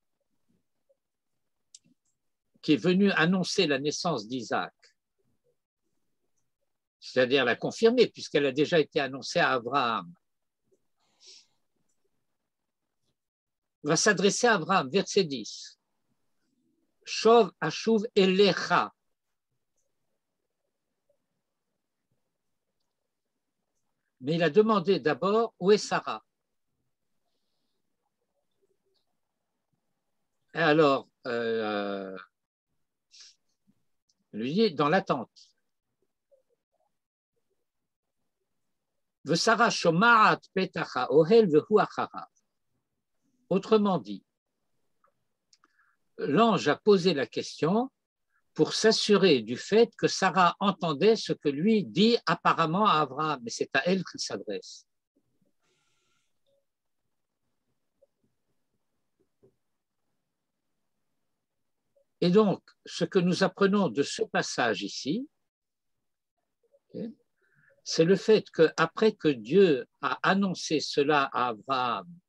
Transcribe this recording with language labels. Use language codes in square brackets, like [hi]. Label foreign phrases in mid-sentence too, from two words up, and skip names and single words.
[fr] qui est venu annoncer la naissance d'Isaac, c'est-à-dire la confirmer puisqu'elle a déjà été annoncée à Abraham, va s'adresser à Abraham, verset 10. [he] שוב אשוב אליך. [fr] Mais il a demandé d'abord où est Sarah. Et alors, lui dit dans l'attente. [he] שרה שמעת פתח האהל והוא אחריו. [fr] Autrement dit, l'ange a posé la question pour s'assurer du fait que Sarah entendait ce que lui dit apparemment à Abraham, mais c'est à elle qu'il s'adresse. Et donc, ce que nous apprenons de ce passage ici, c'est le fait qu'après que Dieu a annoncé cela à Abraham